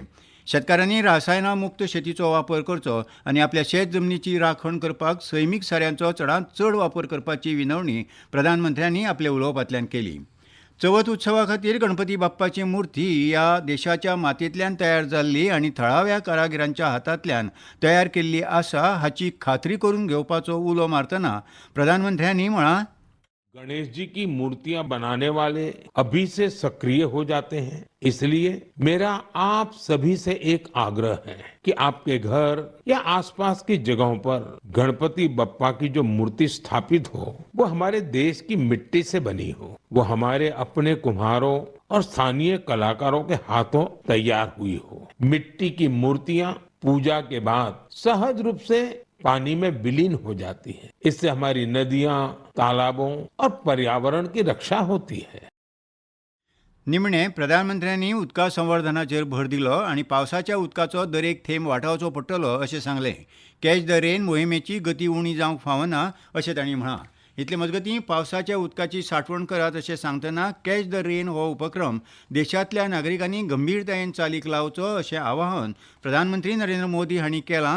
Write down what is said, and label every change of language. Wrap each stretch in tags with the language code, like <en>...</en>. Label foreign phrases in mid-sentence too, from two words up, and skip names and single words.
<kok>शेतकारांनी रासायनां मुक्त शेतीचो वापर करचो आनी आपल्या शेत जमनीची राखण करपाक सैमीक साऱ्यांचो चडांत चड वापर करपाची विनवणी प्रधानमंत्र्यांनी आपल्या उलोवपांतल्यान केली. चवथ उत्सवा खातीर गणपती बाप्पाची मुर्ती ह्या देशाच्या मातयेंतल्यान तयार जाल्ली आनी थळाव्या कारागिरांच्या हातांतल्यान तयार केल्ली आसा हाची खात्री करून घेवपाचो उलो मारतना प्रधानमंत्र्यांनी म्हळां,</kok> <hi>गणेश जी की मूर्तियां बनाने वाले अभी से सक्रिय हो जाते हैं. इसलिए मेरा आप सभी से एक आग्रह है कि आपके घर या आसपास की जगहों पर गणपति बप्पा की जो मूर्ति स्थापित हो वो हमारे देश की मिट्टी से बनी हो, वो हमारे अपने कुम्हारों और स्थानीय कलाकारों के हाथों तैयार हुई हो. मिट्टी की मूर्तियां पूजा के बाद सहज रूप से पानी में विलीन हो जाती है. इससे हमारी नदियां, तालाबों और पर्यावरण की रक्षा होती है.</hi> <kok>निमणे प्रधानमंत्र्यांनी उदका संवर्धनाचेर भर दिलो आनी पावसाच्या उदकाचो दरेक थेंब वाटावचो पडटलो अशें सांगलें. कॅच द रेन मोहिमेची गती उणी जावंक फावना अशें तांणी म्हळां. इतले मजगतीं पावसाच्या उदकाची सांठवण करात अशें सांगतना कॅच द रेन हो उपक्रम देशांतल्या नागरिकांनी गंभीरतायेन चालीक लावचो अशें आवाहन प्रधानमंत्री नरेंद्र मोदी हांणी केलां.</kok>